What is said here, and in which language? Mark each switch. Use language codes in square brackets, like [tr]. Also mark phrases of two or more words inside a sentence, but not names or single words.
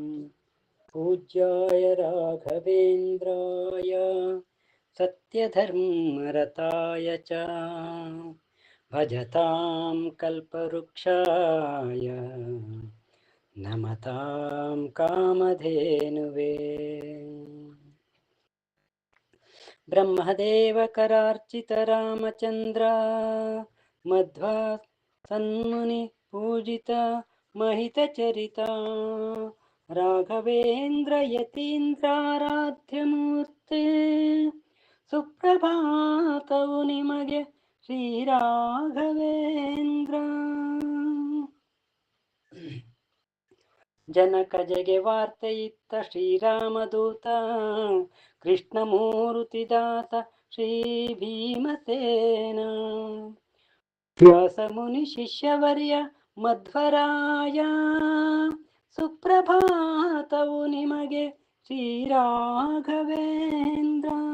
[sa] పూజ్యాయ రాఘవేంద్రాయ సత్యధర్మరతాయ చ భజతాం కల్పవృక్షాయ నమతాం కామధేనువే. బ్రహ్మదేవకరార్చిత రామచంద్ర మధ్వా సన్ముని పూజిత మహిత చరిత రాఘవేంద్ర ಯತೀಂದ್ರಾರಾಧ್ಯ [kn] ಸುಪ್ರಭಾತವು ನಿಮಗೆ ಶ್ರೀ ರಾಘವೇಂದ್ರ. ಜನಕ ಜಗೆ ವಾರ್ತೆ ಇತ್ತ ಶ್ರೀರಾಮದೂತ ಕೃಷ್ಣಮೂರ್ತಿದಾತ ಶ್ರೀ ಭೀಮಸೇನ ವ್ಯಾಸ ಮುನಿ ಶಿಷ್ಯವರ್ಯ ಮಧ್ವರಾಯ ಸುಪ್ರಭಾತವು ನಿಮಗೆ ಶ್ರೀ ರಾಘವೇಂದ್ರ.